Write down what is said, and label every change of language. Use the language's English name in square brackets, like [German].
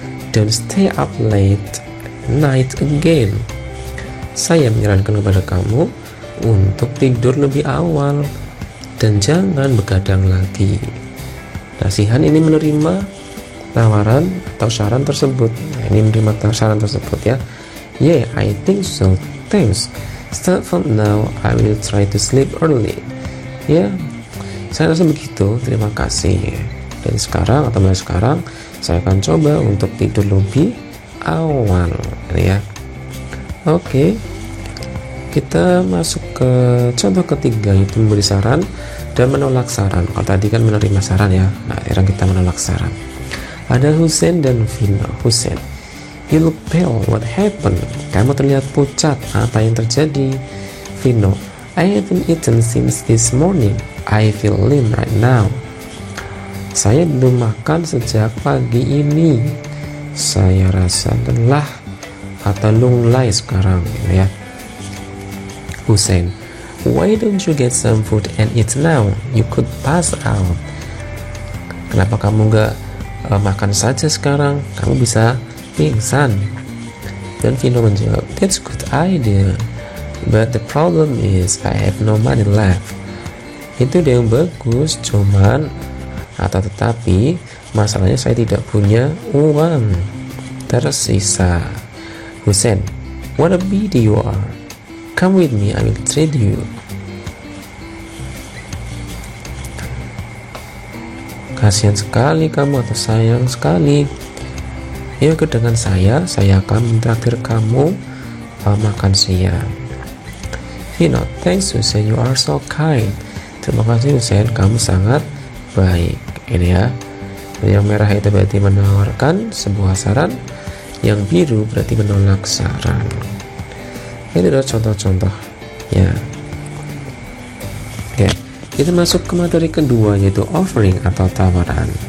[English] Don't stay up late night again. [Indonesian] Saya menyarankan kepada kamu untuk tidur lebih awal dan jangan begadang lagi. Nasihat ini menerima tawaran atau saran tersebut. Nah, ini menerima saran tersebut ya. [English] Yeah, I think so. Thanks. Start from now, I will try to sleep early. [Indonesian] Ya, saya rasa begitu. Terima kasih. Dari sekarang atau mulai sekarang, saya akan coba untuk tidur lebih awal. Ya. Oke. Kita masuk ke contoh ketiga, yaitu memberi saran dan menolak saran. Kalau tadi kan menerima saran ya, nah sekarang kita menolak saran. Ada Hussein dan Vino. [English] Hussein, you look pale, what happened? [Indonesian] Kamu terlihat pucat, apa yang terjadi? [English] Vino, I haven't eaten since this morning, I feel lean right now. [Indonesian] Saya belum makan sejak pagi ini, saya rasa lelah atau lunglai sekarang ya. [English] Hussein, why don't you get some food and eat now? You could pass out. [Indonesian] Kenapa kamu gak makan saja sekarang? Kamu bisa pingsan. Dan Vino menjawab, [English] that's good idea, but the problem is I have no money left. [Indonesian] Itu dia yang bagus, cuman tetapi masalahnya saya tidak punya uang tersisa. [English] Hussein, what a pity you are. Come with me, I will treat you. [Indonesian] Kasihan sekali kamu atau sayang sekali. Yuk ikut dengan saya akan mentraktir kamu makan siang. [English] Vino, thanks Hussein, you are so kind. [Indonesian] Terima kasih Hussein, kamu sangat baik. Ini ya. Yang merah itu berarti menawarkan sebuah saran. Yang biru berarti menolak saran. Ini adalah contoh-contoh ya. Oke, kita masuk ke materi kedua, yaitu offering atau tawaran.